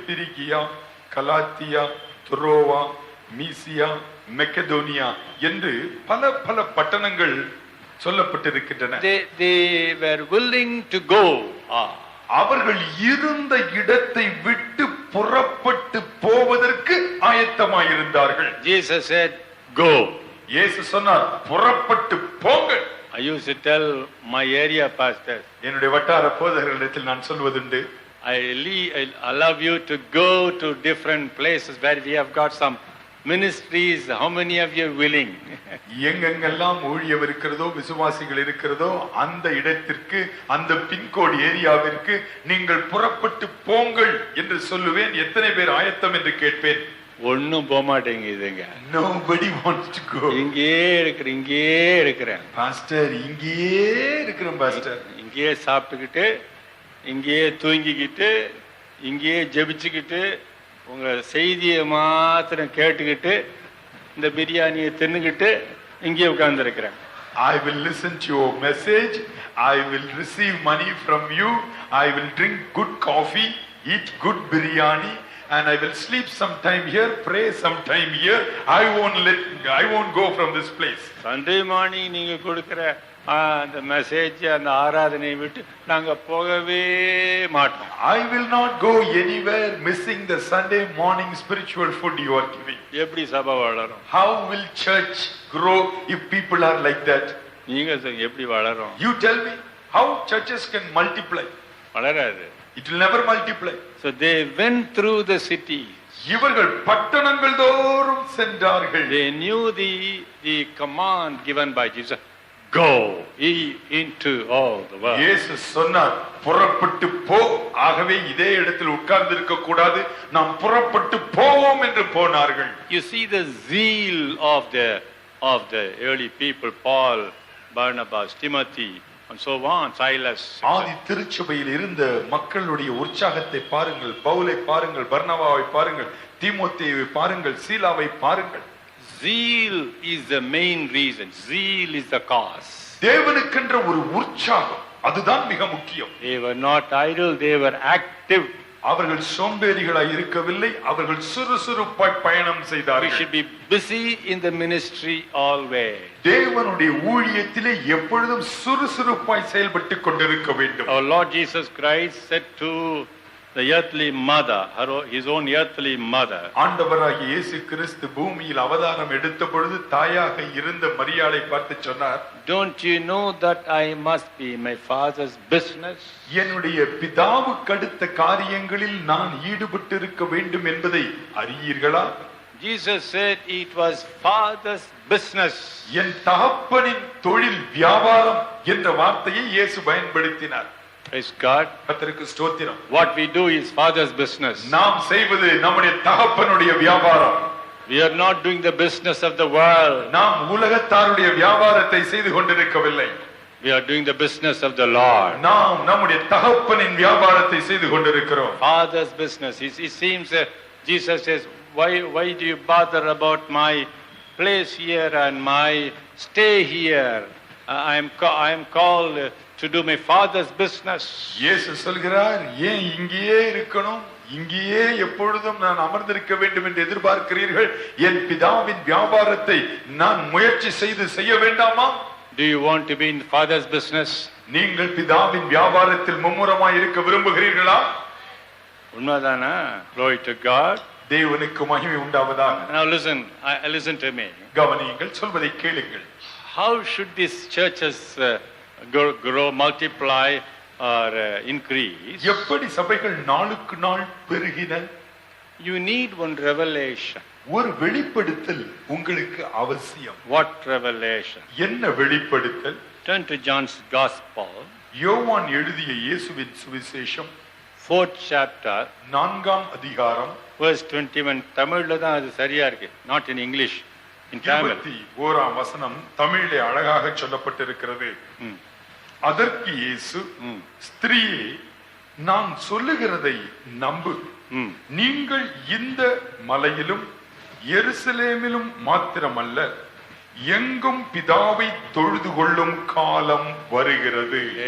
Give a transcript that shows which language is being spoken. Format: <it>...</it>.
<ta>பிரிகியா, Galatia, துரோவா, மீசியா, மெக்கடோனியா என்று பல பட்டணங்கள் சொல்லப்பட்டிருக்கின்றன.</ta> <en>They were willing to go.</en> <ta>அவர்கள் இருந்த இடத்தை விட்டு புறப்பட்டு போவதற்கு ஆயத்தமாயிருந்தார்கள்.</ta> <en>Jesus said, "Go."</en> <ta>இயேசு சொன்னார், புறப்பட்டு போங்கள்.</ta> <en>I used to tell my area pastors,</en> <ta>என்னுடைய வட்டார போதகர்களிடத்தில் நான் சொல்வதுண்டு,</ta> <en>I love you to go to different places where we have got some ministries. How many of you are willing?</en> <ta>எங்கெங்கெல்லாம் ஊழியம் இருக்கிறதோ விசுவாசிகள் இருக்கிறதோ அந்த இடத்திற்கு அந்த பின்கோடு ஏரியாவிற்கு நீங்கள் புறப்பட்டு போங்கள் என்று சொல்லுவேன். எத்தனை பேர் ஆயத்தம் என்று கேட்பேன். ஒன்னும் போக மாட்டேங்குதுங்க.</ta> <en>Nobody wants to go.</en> <ta>இங்கே இருக்கிறேன் பாஸ்டர், இங்கேயே இருக்கிறேன் பாஸ்டர். இங்கேயே சாப்பிட்டுக்கிட்டு, இங்கேயே தூங்கிக்கிட்டு, இங்கேயே ஜெபிச்சுக்கிட்டு, உங்க செய்தியை மாத்திரம் கேட்டுக்கிட்டு, இந்த பிரியாணியை தின்னுக்கிட்டு இங்கே உட்கார்ந்து இருக்கிறேன்.</ta> <en>I will listen to your message. I will receive money from you. I will drink good coffee, eat good biryani, and I will sleep sometime here, pray sometime here. I won't go from this place. Sunday morning</en> <ta>நீங்க கொடுக்கிற அந்த message, அந்த ஆராதனையை விட்டு நாங்க போகவே மாட்டோம்.</ta> <en>I will not go anywhere missing the Sunday morning spiritual food you are giving.</en> <ta>எப்படி சபை வளரும்?</ta> <en>How will church grow if people are like that?</en> <ta>நீங்க எப்படி வளரும்?</ta> <en>You tell me how churches can multiply.</en> <ta>வளராது.</ta> <en>It will never multiply. So they went through the city.</en> <ta>இவர்கள் பட்டணங்கள் தோறும் சென்றார்கள்.</ta> <en>They knew the command given by Jesus. Go into all the world.</en> <ta>இயேசு சொன்னார், புறப்பட்டு போ. ஆகவே இதே இடத்தில் உட்கார்ந்து இருக்க கூடாது, நாம் புறப்பட்டு போவோம் என்று போனார்கள்.</ta> <en>You see the zeal of the early people, Paul, Barnabas, Timothy, and so on, Silas.</en> <ta>ஆதி திருச்சபையில் இருந்த மக்களுடைய உற்சாகத்தை பாருங்கள். பவுலை பாருங்கள், பர்னபாவை பாருங்கள், தீமோத்தேயுவை பாருங்கள், சீலாவை பாருங்கள்.</ta> <en>Zeal is the main reason. Zeal is the cause.</en> <ta>தேவனுக்கென்ற ஒரு உற்சாகம், அதுதான் மிக முக்கியம்.</ta> <en>They were not idle, they were active.</en> <ta>அவர்கள் சோம்பேறிகளாய் இருக்கவில்லை, அவர்கள் சுறுசுறுப்பாய் பயணம்</ta> <en>We</en> <ta>செய்தார்கள்.</ta> <en>should be busy in the ministry always.</en> <ta>தேவனுடைய ஊழியத்திலே எப்பொழுதும் சுறுசுறுப்பாய் செயல்பட்டு கொண்டிருக்க வேண்டும்.</ta> <en>Our Lord Jesus Christ said to the earthly mother, his own earthly mother,</en> <ta>ஆண்டவராகிய இயேசு கிறிஸ்து பூமியில் அவதாரம் எடுத்த பொழுது தாயாக இருந்த மரியாளை பார்த்து சொன்னார்,</ta> <en>don't you know that I must be my father's business?</en> <ta>என்னுடைய பிதாவுக்கு அடுத்த காரியங்களில் நான் ஈடுபட்டு இருக்க வேண்டும் என்பதை அறியீர்களா?</ta> <en>Jesus said it was father's business.</en> <ta>என் தகப்பனின் தொழில் வியாபாரம் என்ற வார்த்தையை இயேசு பயன்படுத்தினார்.</ta> <en>Praise God.</en> <ta>கர்த்தருக்கு ஸ்தோத்திரம்.</ta> <en>What we do is father's business.</en> <ta>நாம் செய்வது நம்முடைய தகப்பனுடைய வியாபாரம்.</ta> <en>We are not doing the business of the world.</en> <ta>நாம் உலகத்தாருடைய வியாபாரத்தை செய்து கொண்டிருக்கவில்லை.</ta> <en>We are doing the business of the Lord.</en> <ta>நாம் நம்முடைய தகப்பனின் வியாபாரத்தை செய்து கொண்டிருக்கிறோம்.</ta> <en>Father's business. It seems Jesus says, why do you bother about my place here and my stay here? I am called to do my Father's business.</en> <ta>இயேசு சொல்கிறார், ஏன் இங்கேயே இருக்கணும், இங்கேயே எப்பொழுதும் நான் அமர்ந்திருக்க வேண்டும் என்று எதிர்பார்க்கிறீர்கள்? என் பிதாவின் வியாபாரத்தை நான் முயற்சி செய்து செய்ய வேண்டாமா?</ta> <en>Do you want to be in the Father's business?</en> <ta>நீங்கள் பிதாவின் வியாபாரத்தில் மும்முரமாய் இருக்க விரும்புகிறீர்களா? உண்மைதானா?</ta> <en>Glory to God.</en> <ta>தேவனுக்கு மகிமை உண்டாவதாக.</ta> <en>Now listen to me.</en> <ta>கவனியுங்கள், சொல்வதை கேளுங்கள்.</ta> <en>How should these churches grow, multiply or increase?</en> <ta>எப்படி சபைகள் நாளுக்கு நாள் பெருகின?</ta> <en>You need one revelation.</en> <ta>ஒரு வெளிப்படுத்தல் உங்களுக்கு அவசியம்.</ta> <en>What revelation?</en> <ta>என்ன வெளிப்படுத்தல்?</ta> <en>Turn to John's Gospel.</en> <ta>யோவான் எழுதிய இயேசுவின் சுவிசேஷம்</ta> <en>4th chapter,</en> <ta>4ஆம் அதிகாரம்,</ta> <en>verse 21.</en> <ta>தமிழ்ல தான் அது சரியா இருக்கு,</ta> <en>not in English, in Tamil.</en> <ta>21ஆம் வசனம் தமிழிலே அழகாக சொல்லப்பட்டிருக்கிறது. அதற்கு இயேசு, ஸ்திரீயே, நான் சொல்லுகிறதை நம்பு. நீங்கள் இந்த மலையிலும் எருசலேமிலும் மாத்திரமல்ல, எங்கும் பிதாவை தொழுது கொள்ளும் காலம் வருகிறது.</ta>